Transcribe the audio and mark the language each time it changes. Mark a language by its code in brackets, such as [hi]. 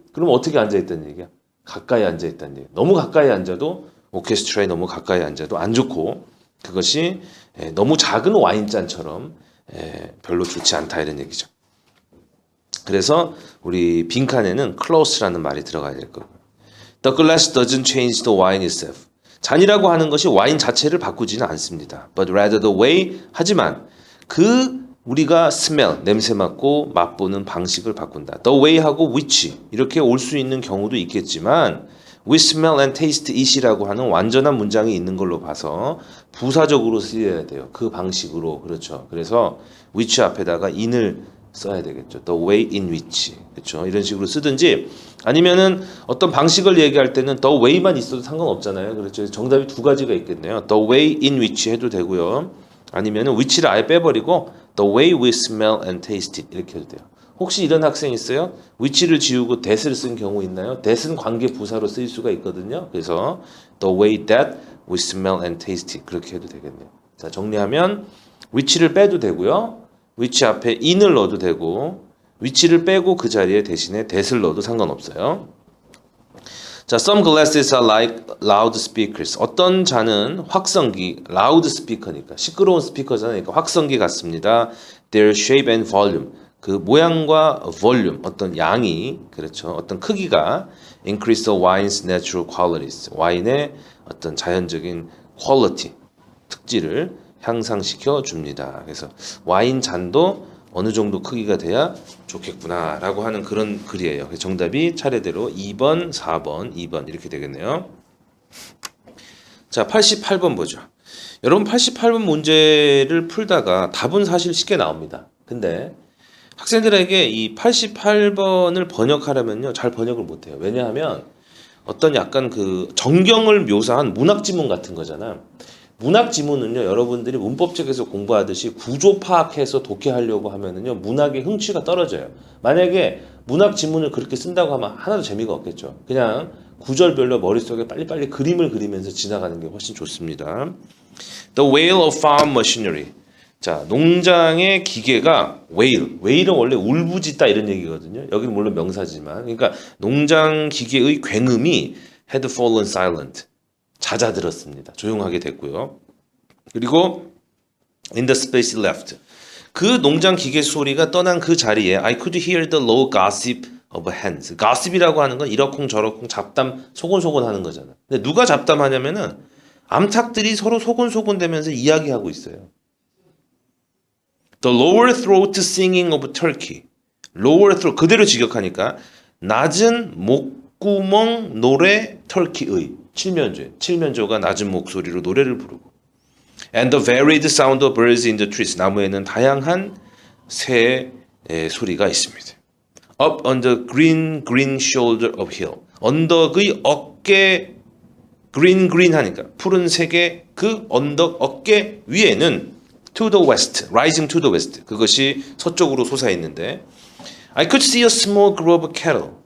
[ko] 그럼 어떻게 앉아있다는 얘기야? 가까이 앉아있다는 얘기야. 너무 가까이 앉아도 오케스트라에 너무 가까이 앉아도 안 좋고 그것이 너무 작은 와인잔처럼 별로 좋지 않다 이런 얘기죠. 그래서 우리 빈칸에는 close라는 말이 들어가야 될 거예요. [en] The glass doesn't change the wine itself. [ko] 잔이라고 하는 것이 와인 자체를 바꾸지는 않습니다. [en] But rather the way. [ko] 하지만 우리가 smell, 냄새 맡고 맛보는 방식을 바꾼다. The way하고 which 이렇게 올 수 있는 경우도 있겠지만 [en] we smell and taste it [ko] 이라고 하는 완전한 문장이 있는 걸로 봐서 부사적으로 쓰여야 돼요. 그 방식으로. 그렇죠. 그래서 which 앞에다가 in을 써야 되겠죠. [en] The way in which. [ko] 그렇죠. 이런 식으로 쓰든지 아니면은 어떤 방식을 얘기할 때는 the way만 있어도 상관없잖아요. 그렇죠. 정답이 두 가지가 있겠네요. [en] The way in which 해도 되고요. 아니면은 which를 [ko] 아예 빼버리고 [en] the way we smell and taste it [ko] 이렇게 해도 돼요. 혹시 이런 학생 있어요? which를 지우고 that을 쓴 경우 있나요? that은 관계 부사로 쓰일 수가 있거든요. 그래서 [en] the way that we smell and taste it [ko] 그렇게 해도 되겠네요. 자, 정리하면 which를 빼도 되고요. which 앞에 in을 넣어도 되고 which를 빼고 그 자리에 대신에 that을 넣어도 상관없어요. [en] 자, some glasses are like loud speakers. [ko] 어떤 잔은 확성기, loud speaker니까 시끄러운 스피커잖아요. 그러니까 확성기 같습니다. [en] Their shape and volume. [ko] 그 모양과 volume, 어떤 양이, 그렇죠. 어떤 크기가 [en] increase the wine's natural qualities. [ko] 와인의 어떤 자연적인 quality, 특질을 향상시켜 줍니다. 그래서 와인 잔도 어느 정도 크기가 돼야 좋겠구나 라고 하는 그런 글이에요. 정답이 차례대로 2번, 4번, 2번 이렇게 되겠네요. 자, 88번 보죠. 여러분 88번 문제를 풀다가 답은 사실 쉽게 나옵니다. 근데 학생들에게 이 88번을 번역하려면요, 잘 번역을 못해요. 왜냐하면 어떤 약간 그 정경을 묘사한 문학 지문 같은 거잖아. 문학 지문은요, 여러분들이 문법책에서 공부하듯이 구조 파악해서 독해하려고 하면은요, 문학의 흥취가 떨어져요. 만약에 문학 지문을 그렇게 쓴다고 하면 하나도 재미가 없겠죠. 그냥 구절별로 머릿속에 빨리빨리 그림을 그리면서 지나가는 게 훨씬 좋습니다. [en] The whale of farm machinery. [ko] 자, 농장의 기계가 whale. whale은 원래 울부짖다 이런 얘기거든요. 여기는 물론 명사지만. 그러니까 농장 기계의 굉음이 [en] had fallen silent. [ko] 잦아들었습니다. 조용하게 됐고요. [en] 그리고 in the space left. [ko] 그 농장 기계 소리가 떠난 그 자리에 [en] I could hear the low gossip of hands. [ko] gossip이라고 하는 건 이러쿵저러쿵 잡담 소곤소곤 하는 거잖아. 근데 누가 잡담하냐면은 암탉들이 서로 소곤소곤대면서 이야기하고 있어요. [en] The lower throat singing of turkey. [ko] lower throat 그대로 직역하니까 낮은 목구멍 노래 터키의 칠면조가 낮은 목소리로 노래를 부르고 [en] and the varied sound of birds in the trees. [ko] 나무에는 다양한 새의 소리가 있습니다. [en] Up on the green shoulder of hill. [ko] 언덕의 어깨 green 하니까 푸른색의 그 언덕 어깨 위에는 [en] to the west, rising to the west. [ko] 그것이 서쪽으로 솟아있는데 [en] I could see a small group of cattle.